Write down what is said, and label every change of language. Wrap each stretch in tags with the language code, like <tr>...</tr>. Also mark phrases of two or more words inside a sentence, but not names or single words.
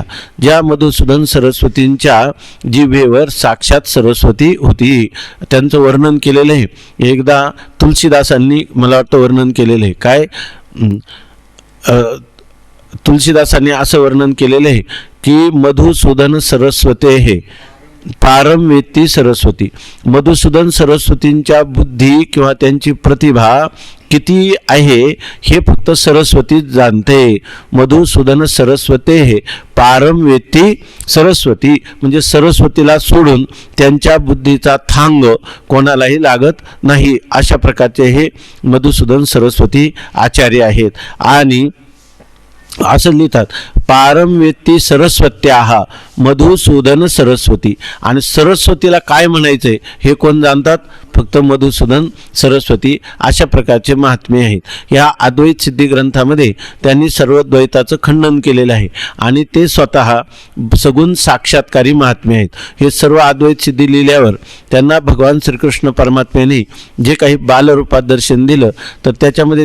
<mr>ज्या मधुसूदन सरस्वतींच्या जिभेवर साक्षात सरस्वती होती, त्यांचं वर्णन केलेलं आहे. एकदा तुलसीदासांनी मला वाटतं वर्णन केलेलं आहे. काय तुलसीदासांनी असं वर्णन केलेलं आहे की</mr> <sa>मधुसूदन सरस्वते हे पारम वेत्ती सरस्वती.</sa> <mr>मधुसूदन सरस्वतींच्या बुद्धी किंवा त्यांची प्रतिभा किती आहे हे फक्त सरस्वती जाणते.</mr> <sa>मधुसूदन सरस्वते हे पारम वेत्ती सरस्वती,</sa> <mr>म्हणजे सरस्वतीला सोडून त्यांच्या बुद्धीचा थांग कोणालाही लागत नाही. अशा प्रकारचे हे मधुसूदन सरस्वती आचार्य आहेत. आणि असं लिहितात,</mr> <sa>पारम वेत्ती सरस्वत्याः मधुसूदन सरस्वती.</sa> <mr>आणि सरस्वतीला काय म्हणायचंय हे कोण जाणतात? फक्त मधुसूदन सरस्वती. अशा प्रकारचे महात्मे आहेत. या अद्वैत सिद्धी ग्रंथामध्ये त्यांनी सर्व द्वैताचं खंडन केलेलं आहे आणि ते स्वतः सगुण साक्षात्कारी महात्मे आहेत. हे सर्व अद्वैत सिद्धी लिहिल्यावर त्यांना भगवान श्रीकृष्ण परमात्म्याने जे काही बालरूपात दर्शन दिलं तर त्याच्यामध्ये</mr>